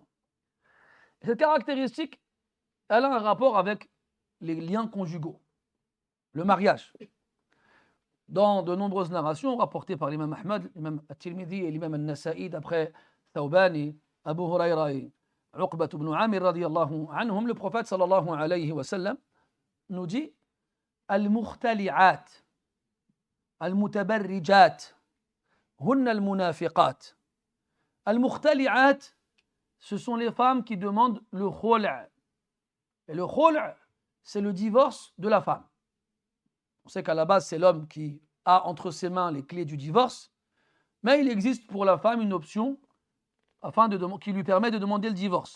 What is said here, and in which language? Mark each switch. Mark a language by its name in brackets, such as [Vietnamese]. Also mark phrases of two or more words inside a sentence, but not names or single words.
[French] Et cette caractéristique, elle a un rapport avec les liens conjugaux, le mariage. Dans de nombreuses narrations rapportées par l'imam Ahmad, l'imam At-Tirmidhi et l'imam An-Nasa'i, d'après Thawban et Abu Huraira et Uqbat ibn Amir [Arabic] رضي الله عنهم, [French] le prophète [Arabic] صلى الله عليه وسلم [French] nous dit [Arabic] المختلعات المتبرجات هن المنافقات. Al-mukhtali'at, [French] ce sont les femmes qui demandent le khul'. Et le khul', c'est le divorce de la femme. On sait qu'à la base, c'est l'homme qui a entre ses mains les clés du divorce, mais il existe pour la femme une option qui lui permet de demander le divorce.